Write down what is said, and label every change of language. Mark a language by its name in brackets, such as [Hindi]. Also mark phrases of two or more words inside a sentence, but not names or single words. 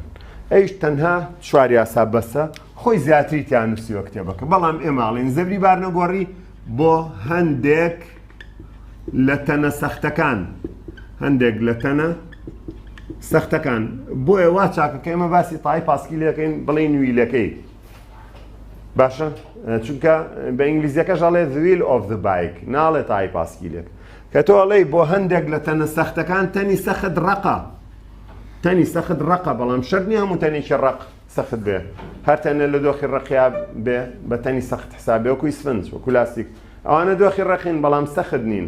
[Central Kurdish] ئەیش تەنها 4 یاسا بەسە، خۆی زیاتری تیان نووسیوە کتێبەکە، بەڵام ئێماڵین زەبری بارنەگۆڕی بۆ هەندێک لە تەنە سەختەکان، هەندێک لە تەنە سەختەکان. بۆیە وا چاکەکە ئێمە باسی تای پاسکیلەکەین بڵین ویلەکەی باشە، چونکە بە ئینگلیزیەکەش ئەڵێ [English] the wheel of the bike، [Central Kurdish] ناڵێ تای پاسکیلێک. کە تۆ ئەڵێی بۆ هەندێک لە تەنە سەختەکان تەنی سەخت ڕقە، تەنی سەخت ڕقە، بەڵام شەرت نییە هەموو تەنێکی ڕق سەخت بێ. هەر تەنە لە دۆخی ڕقیا بێ بە تەنی سەخت حسابێ، وەکوی سفنج وەکو لاستیک، ئەوانە دۆخی ڕقین بەڵام سەخت نین.